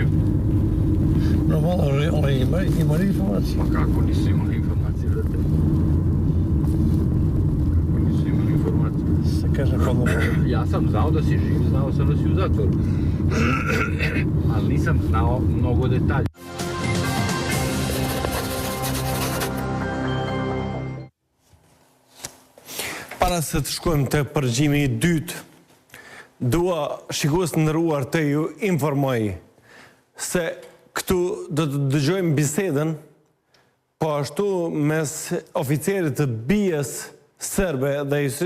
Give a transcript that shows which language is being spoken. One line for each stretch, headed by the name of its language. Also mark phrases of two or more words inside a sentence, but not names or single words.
Serbian: Normalno, oni imali informacije. Pa kako nisu imali informacije za tebe? Kako nisu imali informacije? Se kaže ponovno. Ja sam znao da si živ, znao sam da si u zatvoru. Ali nisam znao mnogo detalja.
Albanian: Para se të shkojmë të përgjimi i dytë, dua shikues të nderuar të ju informoj se këtu do të dëgjojmë bisedën, po ashtu mes oficerit të BIA-s serbe dhe Hysri